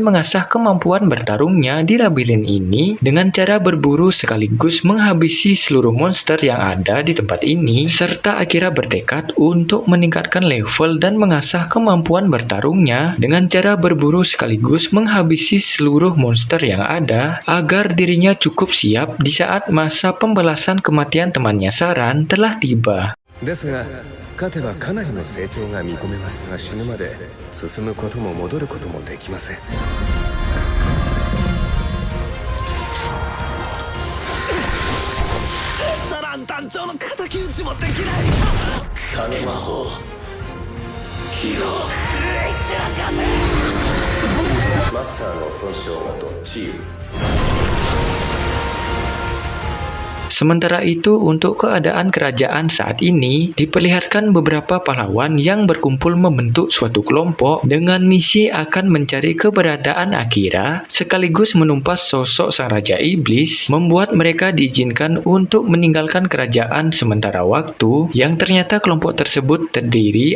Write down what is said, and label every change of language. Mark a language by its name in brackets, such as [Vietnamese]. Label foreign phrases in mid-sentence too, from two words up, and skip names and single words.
[Indonesian] mengasah kemampuan bertarungnya di labirin ini dengan cara berburu sekaligus menghabisi seluruh monster yang ada di tempat ini, serta Akira bertekad untuk meningkatkan level dan mengasah kemampuan bertarungnya dengan cara berburu sekaligus menghabisi seluruh monster yang ada agar dirinya cukup siap di saat masa pembalasan kematian temannya Saran telah tiba. [Japanese] ですが、勝てばかなりの成長が見込めますが、死ぬまで進むことも戻ることもできません。サラン団長の敵討ちもできない。影魔法。マスターの損傷ごと治癒。 [Indonesian] Sementara itu, untuk keadaan kerajaan saat ini, diperlihatkan beberapa pahlawan yang berkumpul membentuk suatu kelompok dengan misi akan mencari keberadaan Akira, sekaligus menumpas sosok sang Raja Iblis, membuat mereka diizinkan untuk meninggalkan kerajaan sementara waktu, yang ternyata kelompok tersebut terdiri